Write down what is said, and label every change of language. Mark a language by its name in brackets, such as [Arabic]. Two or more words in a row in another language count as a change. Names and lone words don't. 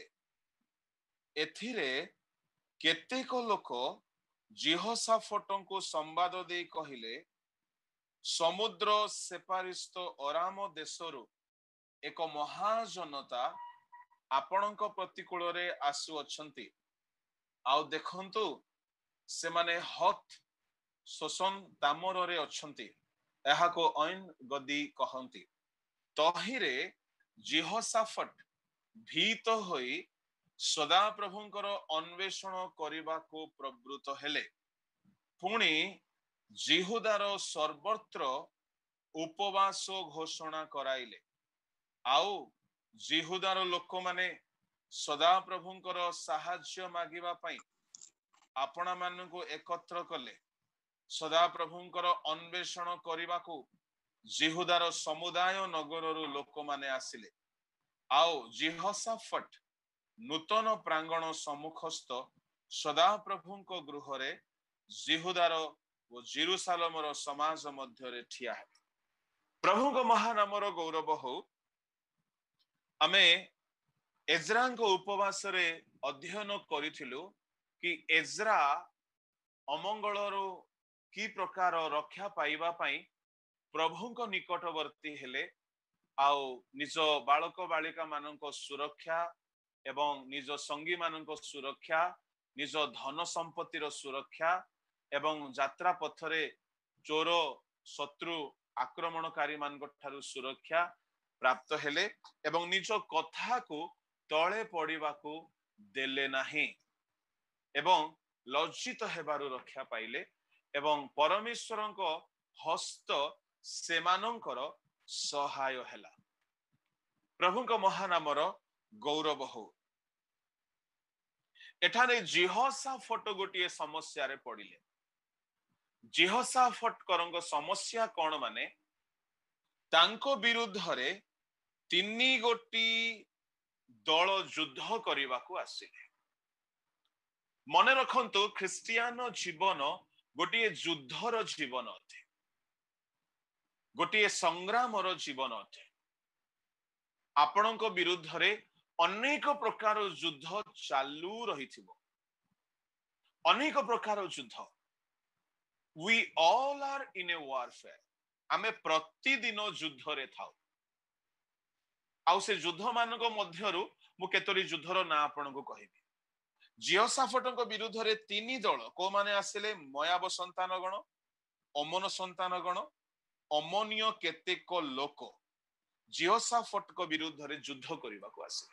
[Odia] ଏଥିରେ କେତେକ ଲୋକ ଜିହୋଶାଫାଟଙ୍କ କୁ ସମ୍ବାଦ ଦେଇ କହିଲେ, ସମୁଦ୍ର ସେପାରିସ୍ଥ ଅରାମ ଦେଶରୁ ଏକ ମହାଜନତା ଆପଣଙ୍କ ପ୍ରତିକୂଳ ରେ ଆସୁ ଅଛନ୍ତି। ଆଉ ଦେଖନ୍ତୁ ସେ ମାନେ ହତ ଶୋଷଣ ଦାମର ରେ ଅଛନ୍ତି। ଏହା କୁ ଐନ ଗଦୀ କହନ୍ତି। ତହିଁରେ ଜିହୋଶାଫାଟ ଭୀତ ହୋଇ ସଦା ପ୍ରଭୁଙ୍କର ଅନ୍ୱେଷଣ କରିବା କୁ ପ୍ରବୃତ୍ତ ହେଲେ। ପୁଣି ଯିହୁଦାର ସର୍ବତ୍ର ଉପବାସ ଘୋଷଣା କରାଇଲେ ଆଉ ଯିହୁଦାର ଲୋକ ମାନେ ସଦା ପ୍ରଭୁଙ୍କର ସାହାଯ୍ୟ ମାଗିବା ପାଇଁ ଆପଣା ମାନଙ୍କୁ ଏକତ୍ର କଲେ ସଦା ପ୍ରଭୁଙ୍କର ଅନ୍ୱେଷଣ କରିବା କୁ ଯିହୁଦାର ସମୁଦାୟ ନଗରରୁ ଲୋକ ମାନେ ଆସିଲେ ଆଉ ଯିହୋଶାଫଟ ନୂତନ ପ୍ରାଙ୍ଗଣ ସମ୍ମୁଖସ୍ଥ ସଦା ପ୍ରଭୁଙ୍କ ଗୃହରେ ଯିହୁଦାର ଓ ଯିରୂଶାଲମର ସମାଜ ମଧ୍ୟରେ ଠିଆ ହୈ। ପ୍ରଭୁଙ୍କ ମହାନାମର ଗୌରବ ହେଉ। ଆମେ ଏଜ୍ରାଙ୍କ ଉପବାସ ରେ ଅଧ୍ୟୟନ କରିଥିଲୁ କି ଏଜ୍ରା ଅମଙ୍ଗଳରୁ କି ପ୍ରକାର ରକ୍ଷା ପାଇବା ପାଇଁ ପ୍ରଭୁଙ୍କ ନିକଟବର୍ତ୍ତୀ ହେଲେ ଆଉ ନିଜ ବାଳକ ବାଳିକା ମାନଙ୍କ ସୁରକ୍ଷା ଏବଂ ନିଜ ସଙ୍ଗୀ ମାନଙ୍କ ସୁରକ୍ଷା ନିଜ ଧନ ସମ୍ପତ୍ତିର ସୁରକ୍ଷା ଏବଂ ଯାତ୍ରା ପଥରେ ଚୋର ଶତ୍ରୁ ଆକ୍ରମଣକାରୀ ମାନଙ୍କ ଠାରୁ ସୁରକ୍ଷା ପ୍ରାପ୍ତ ହେଲେ ଏବଂ ନିଜ କଥା କୁ ତଳେ ପଡ଼ିବା କୁ ଦେଲେ ନାହିଁ ଏବଂ ଲଜ୍ଜିତ ହେବାରୁ ରକ୍ଷା ପାଇଲେ ଏବଂ ପରମେଶ୍ୱରଙ୍କ ହସ୍ତ ସେମାନଙ୍କର ସହାୟ ହେଲା। ପ୍ରଭୁଙ୍କ ମହାନାମର ଗୌରବ ହେଉ। ଏଠାରେ ଯିହୋଶାଫଟ ଗୋଟେ ସମସ୍ୟା ରେ ପଡ଼ିଲେ। ଯିହୋଶାଫଟ କରଙ୍କ ସମସ୍ୟା କଣ ମାନେ ତାଙ୍କ ବିରୁଦ୍ଧ ରେ ତିନି ଗୋଟି ଦଳ ଯୁଦ୍ଧ କରିବା କୁ ଆସିଲେ। ମନ ରଖନ୍ତୁ ଖ୍ରୀଷ୍ଟିଆନ ଜୀବନ ଗୋଟେ ଯୁଦ୍ଧର ଜୀବନ ଅଟେ ଗୋଟେ ସଂଗ୍ରାମର ଜୀବନ ଅଟେ। ଆପଣଙ୍କ ବିରୁଦ୍ଧ ରେ ଅନେକ ପ୍ରକାର ଯୁଦ୍ଧ ଚାଲୁ ରହିଥିବ ଅନେକ ପ୍ରକାର ଯୁଦ୍ଧ। [English] We all are in a warfare। [Odia] ଆମେ ପ୍ରତିଦିନ ଯୁଦ୍ଧ ରେ ଥାଉ ଆଉ ସେ ଯୁଦ୍ଧ ମାନଙ୍କ ମଧ୍ୟରୁ ମୁଁ କେତୋଟି ଯୁଦ୍ଧର ନାଁ ଆପଣଙ୍କୁ କହିବି। ଯିହୋଶାଫଟଙ୍କ ବିରୁଦ୍ଧ ରେ ତିନି ଦଳ କୁ ମାନେ ଆସିଲେ ମୋୟାବ ସନ୍ତାନଗଣ ଅମ୍ମୋନ ସନ୍ତାନଗଣ ଅମ୍ମୋନୀୟ କେତେକ ଲୋକ ଯିହୋଶାଫଟଙ୍କ ବିରୁଦ୍ଧ ରେ ଯୁଦ୍ଧ କରିବା କୁ ଆସିଲେ।